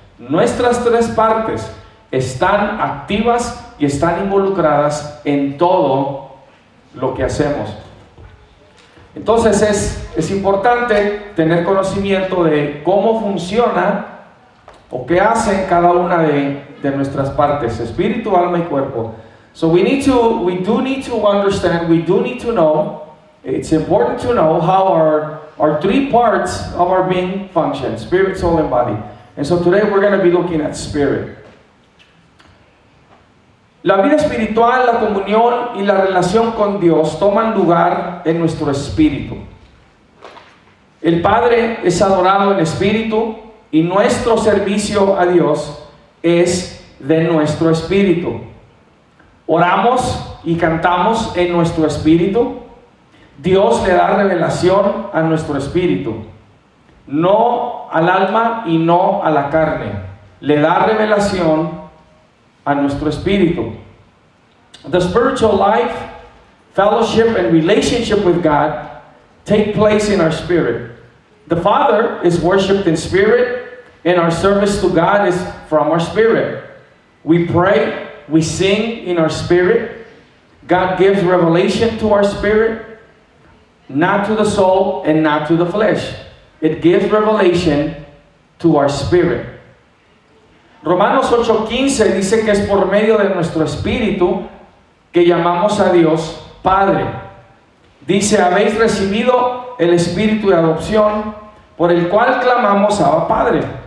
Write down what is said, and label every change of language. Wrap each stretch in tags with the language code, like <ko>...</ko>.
<es>Nuestras tres partes están activas y están involucradas en todo lo que hacemos. Entonces es importante tener conocimiento de cómo funciona o qué hacen cada una de nuestras partes, espíritu, alma y cuerpo.</es> <en>So we do need to understand, we do need to know, it's important to know how our three parts of our being function, spirit, soul, and body. And so today we're going to be looking at spirit.</en> <es>La vida espiritual, la comunión y la relación con Dios toman lugar en nuestro espíritu. El Padre es adorado en espíritu y nuestro servicio a Dios es de nuestro espíritu. Oramos y cantamos en nuestro espíritu. Dios le da revelación a nuestro espíritu, no al alma y no a la carne. Le da revelación a nuestro espíritu.</es> <en>The spiritual life, fellowship, and relationship with God take place in our spirit. The Father is worshipped in spirit, and our service to God is from our spirit. We pray, we sing in our spirit. God gives revelation to our spirit, not to the soul and not to the flesh. It gives revelation to our spirit.</en> <es>Romanos 8:15 dice que es por medio de nuestro espíritu que llamamos a Dios Padre. Dice, habéis recibido el espíritu de adopción por el cual clamamos a Padre.</es>